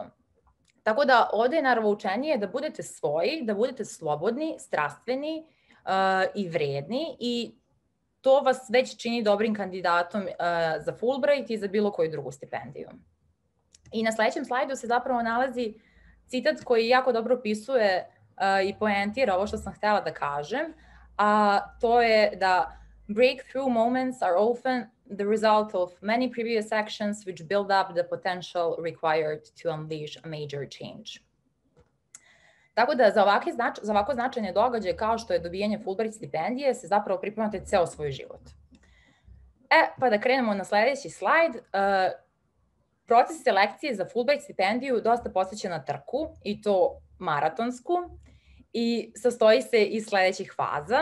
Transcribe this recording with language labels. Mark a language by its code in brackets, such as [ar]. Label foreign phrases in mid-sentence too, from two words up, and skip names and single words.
[sr] Tako da ovde je naravoučenije da budete svoji, da budete slobodni, strastveni i vredni i to vas već čini dobrim kandidatom za Fulbright i za bilo koju drugu stipendiju. I na sledećem slajdu se zapravo nalazi citat koji jako dobro opisuje i poentira ovo što sam htela da kažem, a to je da [en] breakthrough moments are often the result of many previous actions which build up the potential required to unleash a major change. [sr] Tako da za ovako značajne događaje kao što je dobijanje Fulbright stipendije se zapravo pripremate ceo svoj život. Pa da krenemo na sledeći slajd. Proces selekcije za Fulbright stipendiju dosta podsjeća na trku i to maratonsku i sastoji se iz sledećih faza.